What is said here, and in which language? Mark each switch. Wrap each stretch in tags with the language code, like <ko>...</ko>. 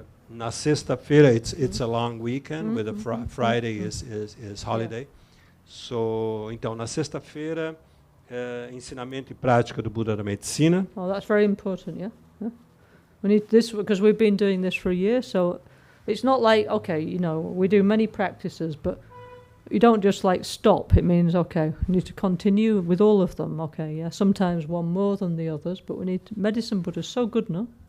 <pt>Na sexta-feira,</pt> <en>it's a long weekend, with a Friday is holiday.</en> <pt>So, então, na sexta-feira, ensinamento e prática do Buda da Medicina.</pt> <en>Oh, that's very important, yeah? We need this because we've been doing this for a year, so it's not like, okay, we do many practices, but you don't just stop. It means, okay, we need to continue with all of them, okay, yeah? Sometimes one more than the others, but we need medicine Buddha is so good, no?</en>